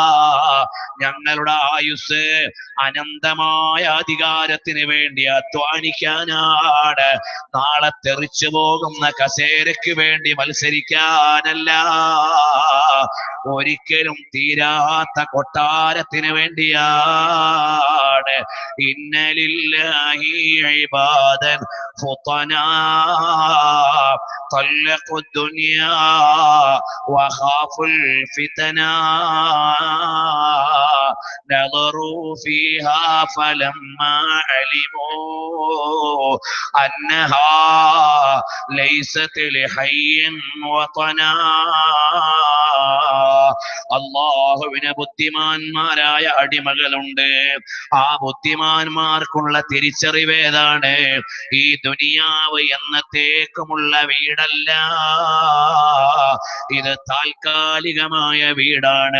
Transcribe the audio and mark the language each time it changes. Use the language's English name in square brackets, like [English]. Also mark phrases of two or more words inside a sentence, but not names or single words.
[Malayalam] ഞങ്ങളുടെ ആയുസ് അനന്തമായ അധികാരത്തിന് വേണ്ടി അധ്വാനിക്കാനാണ്, നാളെ തെറിച്ചു പോകുന്ന കസേരയ്ക്ക് വേണ്ടി മത്സരിക്കാനല്ല, ഒരിക്കലും തീരാത്ത കൊട്ടാരത്തിന് വേണ്ടിയാണ്. [Arabic] إن لله عبادا فطنا طلقوا الدنيا وخافوا الفتنا نظروا فيها فلما علموا أنها ليست لحي وطنا. [Malayalam] അല്ലാഹുവിന് ബുദ്ധിമാന്മാരായ അടിമകളുണ്ട്. ആ ബുദ്ധിമാന്മാർക്കുള്ള തിരിച്ചറിവേതാണ്, ഈ ദുനിയാവ് എന്നത്തേക്കുമുള്ള വീടല്ല, ഇത് താൽക്കാലികമായ വീടാണ്.